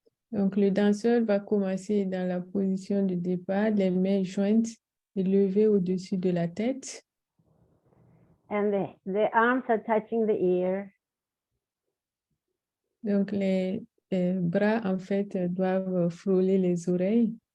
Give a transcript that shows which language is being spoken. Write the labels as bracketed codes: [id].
[fr] Donc, le danseur va commencer dans la position de départ, les mains jointes et levées au-dessus de la tête. [en] And the arms are touching the ear. [fr] Donc, les bras, en fait, doivent frôler les oreilles.